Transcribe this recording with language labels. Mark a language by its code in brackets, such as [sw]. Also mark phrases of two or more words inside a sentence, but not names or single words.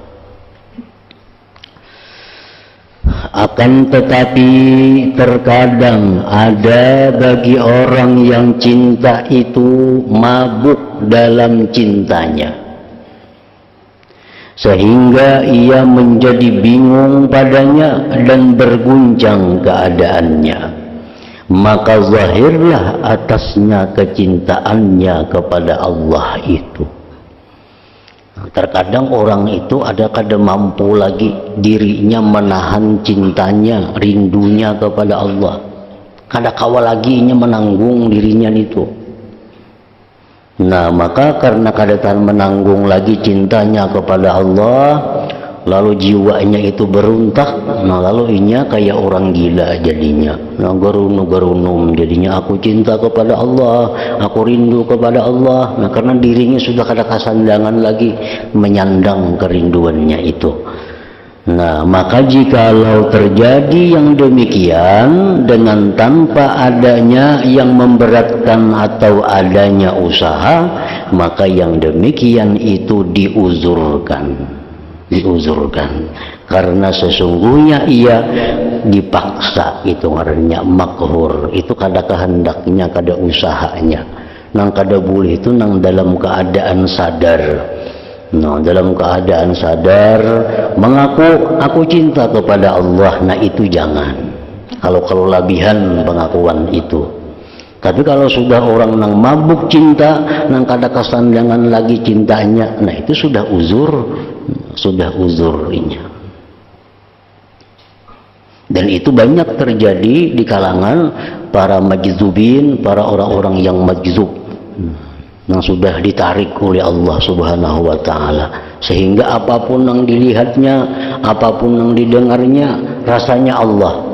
[id] Akan tetapi terkadang ada bagi orang yang cinta itu mabuk dalam cintanya, sehingga ia menjadi bingung padanya dan berguncang keadaannya. Maka zahirlah atasnya kecintaannya kepada Allah itu. Terkadang orang itu ada kada mampu lagi dirinya menahan cintanya, rindunya kepada Allah. [bjn] Kada kawal lagi nya menanggung dirinya itu. [id] Nah, maka karena kada tahan menanggung lagi cintanya kepada Allah, lalu jiwanya itu beruntak. Nah, lalu inya kayak orang gila jadinya. Nah, gerunum jadinya, aku cinta kepada Allah, aku rindu kepada Allah. Nah, karena dirinya sudah [bjn] kada kasandangan [id] lagi menyandang kerinduannya itu. Nah, maka jikalau terjadi yang demikian dengan tanpa adanya yang memberatkan atau adanya usaha, maka yang demikian itu diuzurkan karena sesungguhnya ia dipaksa. [bjn] Itu ngarannya makhur, itu kada kehendaknya, kada usahanya. Nang kada boleh itu nang dalam keadaan sadar. [id] Nah, dalam keadaan sadar mengaku aku cinta kepada Allah, nah itu jangan. [bjn] Kalau labihan pengakuan itu. Tapi kalau sudah orang nang mabuk cinta, nang kada kesandangan lagi cintanya, nah itu sudah uzurnya. [id] Dan itu banyak terjadi di kalangan para majzubin, para orang-orang yang majzub, yang sudah ditarik oleh Allah [ar] سبحانه وتعالى, [id] sehingga apapun yang dilihatnya, apapun yang didengarnya, rasanya Allah.